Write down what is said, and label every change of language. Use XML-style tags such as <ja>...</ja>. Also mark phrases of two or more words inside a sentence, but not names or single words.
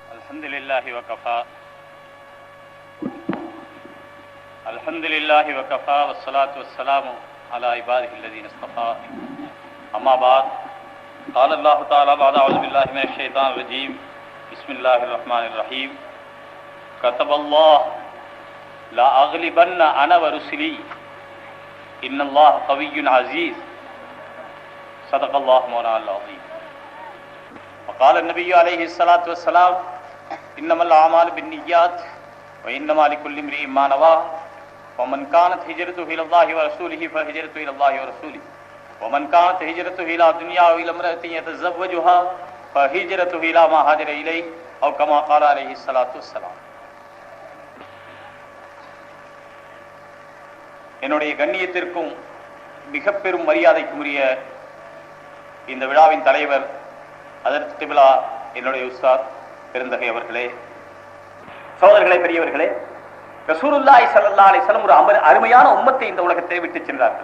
<ar>الحمد لله وكفى الحمد لله وكفى والصلاة والسلام على عباده الذين اصطفى أما بعد قال الله تعالى بعد أعوذ بالله من الشيطان الرجيم بسم الله الرحمن الرحيم كتب الله لا أغلبن أنا ورسلي إن الله قوي عزيز صدق الله مولانا العظيم وقال النبي عليه الصلاة والسلام إنما الأعمال بالنيات وإنما لكل امرئ ما نوى ومن كانت هجرته إلى الله ورسوله فهجرته إلى الله ورسوله ومن كانت هجرته إلى دنيا أو إلى امرأة يتزوجها فهجرته إلى ما هاجر إليه أو كما قال عليه الصلاة والسلام.</ar> <ta>என்னுடைய கண்ணியத்திற்கும் மிக பெரும் மரியாதைக்கும் உரிய இந்த விழாவின் தலைவர் ஹஜ்ரத் கிப்லா என்னுடைய உஸ்தாத் பெருந்தகை அவர்களே, சகோதரர்களே, பெரியவர்களே,</ta> <ar>رسول الله صلى الله عليه وسلم</ar> <ta>ஒரு அருமையான உம்மத்தை இந்த உலகத்தை விட்டு சென்றார்கள்.</ta>